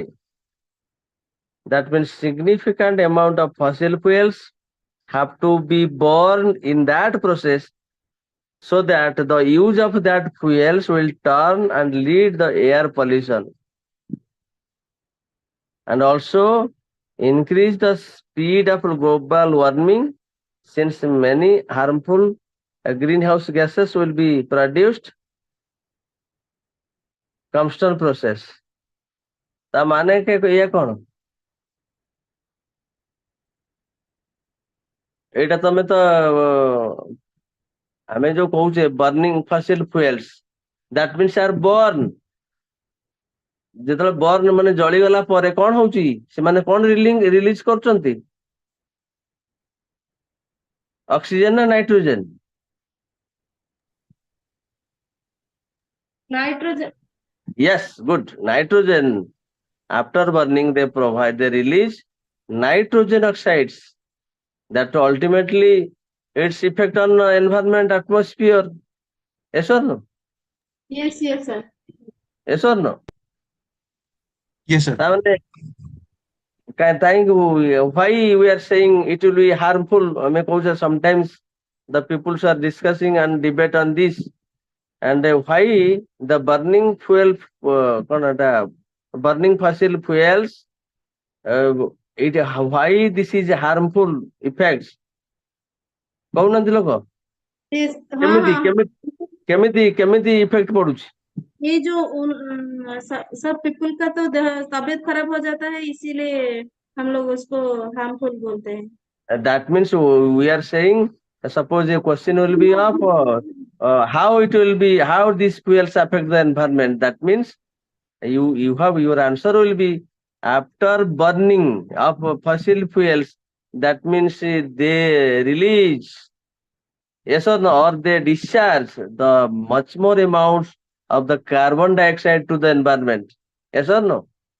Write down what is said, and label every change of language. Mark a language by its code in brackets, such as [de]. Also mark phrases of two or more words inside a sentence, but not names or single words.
[en] That means significant amount of fossil fuels have to be burned in that process so that the use of that fuels will turn and lead the air pollution and also increase the speed of global warming since many harmful greenhouse gases will be produced combustion process. [or] ତା ମାନେ ଇଏ କଣ? ଏଇଟା ତମେ ତ ଆମେ ଯୋଉ କହୁଛେ [en] burning fossil fuels that means are burn [or] ଯେତେବେଳେ ବର୍ନ ମାନେ ଜଳିଗଲା ପରେ କଣ ହଉଛି ସେମାନେ କଣ ରିଲିଜ କରୁଛନ୍ତି ଅକ୍ସିଜେନ ନା ନାଇଟ୍ରୋଜେନ [en] Nitrogen. yes good nitrogen after burning they release nitrogen oxides that ultimately its effect on environment atmosphere yes or no Yes, yes, sir. yes or no Yes, sir. [or] ତା ମାନେ [en] why we are saying it will be harmful [or] ଆମେ କହୁଛେ [en] sometimes the peoples are discussing and debate on this and why the burning fuel [or] କଣ ଏଟା [en] burning fossil fuels it why this is harmful effects [or] କହୁନାହାନ୍ତି ଲୋକ [en] Yes, हाँ [or] କେମିତି [hi] हाँ [or] କେମିତି କେମିତି କେମିତି ଇଫେକ୍ଟ ପଡୁଛି [hi] ये जो सब पीपल का तो तबीयत खराब हो जाता है इसीलिए हम लोग उसको हार्मफुल बोलते हैं. [en] that means we are saying suppose a question will be of how it will be how these fuels affect the environment that means you have your answer will be after burning of fossil fuels that means they release yes or no or they discharge the much more amounts of the carbon dioxide to the environment yes or no